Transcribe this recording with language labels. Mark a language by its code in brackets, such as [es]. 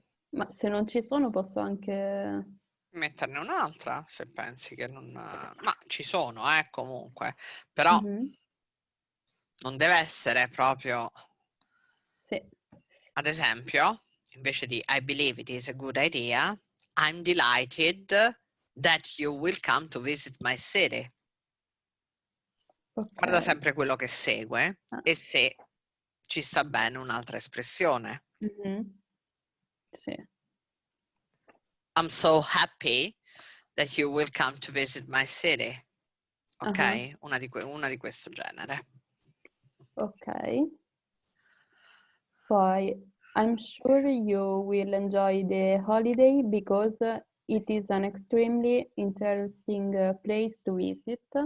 [it] Ma se non ci sono posso anche... metterne un'altra se pensi che non... Ma ci sono, comunque. Però non deve essere proprio... Sì. Ad esempio, invece di [en] I believe it is a good idea, I'm delighted that you will come to visit my city. [it] Guarda sempre quello che segue e se ci sta bene un'altra espressione. Sì. [en] I'm so happy that you will come to visit my city. [it] Ok? Una di questo genere. Ok. [en] Poi, I'm sure you will enjoy the holiday because it is an extremely interesting place to visit.